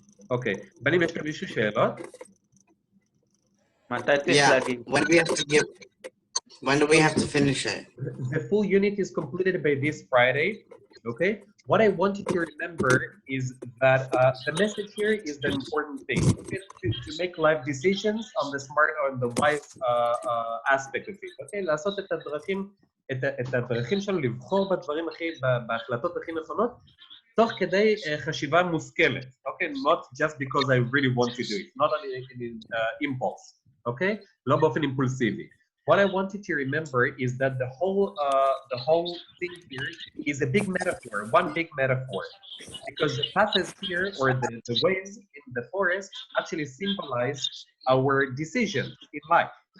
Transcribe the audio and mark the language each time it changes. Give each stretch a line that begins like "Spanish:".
Hebrew: אוקיי. בנים, יש למישהו שאלות? מתי צריך
English: Yeah,
Hebrew: להגיד?
English: when do we have to finish it? The full unit is completed by this Friday. Okay. What I want you to remember is that the message here is the important thing. Okay? To make life decisions on the smart, on the wise aspect of it. Okay.
Hebrew: לעשות את הדרכים שלנו, לבחור בדברים בהחלטות הכי נכונות, תוך כדי חשיבה מושכלת.
English: Okay. Not just because I really want to do it. Not an impulse. Okay.
Hebrew: לא באופן אימפולסיבי.
English: What I want you to remember is that the whole thing here is a big metaphor, one big metaphor, because the paths here or the ways in the forest actually symbolize our decisions in life.